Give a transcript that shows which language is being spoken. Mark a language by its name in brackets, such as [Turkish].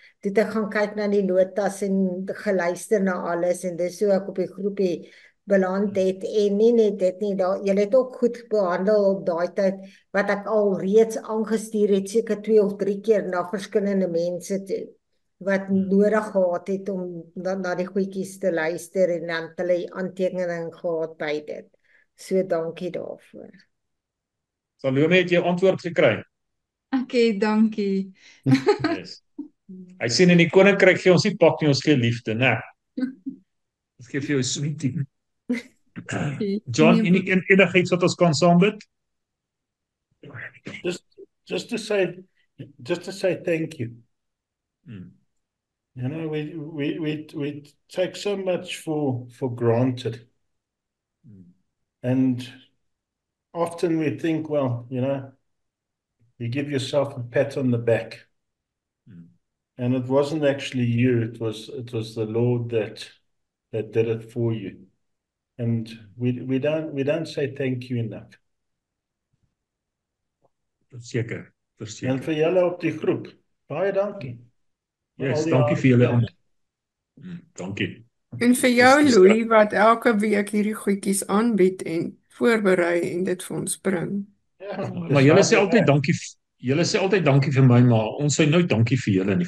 [Afrikaans] Toe ek gaan kyk na die notas en geluister na alles en dis hoe ek op die groepie beland het en nie net dit nie, julle het ook goed behandel op daai tyd wat ek al reeds aangestuur het seker 2 of 3 keer na verskillende mense toe wat nodig gehad het om na die goedjies te luister en dan hulle aantekening gehad by dit. So dankie daarvoor. Salome, het jy antwoord gekry? Okay, dankie. [English] Yes. [Afrikaans] Hy sê in die koninkryk gee ons nie pak nie, ons gee liefde, né? Ons gee vir jou 'n sweetie. John, enigiets wat ons kan saambid? [English] Just just to say just to say thank you. You know, we take so much for granted. And often we think, well, you know, you give yourself a pat on the back. And it wasn't actually you, it was the Lord that did it for you. And we don't say thank you enough. [Afrikaans] Verseker. En vir julle op die groep, baie dankie. [English] Yes, [Afrikaans] dankie vir julle. Dankie. En vir jou, Louis, wat elke week hierdie goedjies aanbied en voorberei en dit vir ons bring. Ja, Maar julle sê altyd dankie. Julle sê altyd dankie vir my, maar ons sê nooit dankie vir julle nie.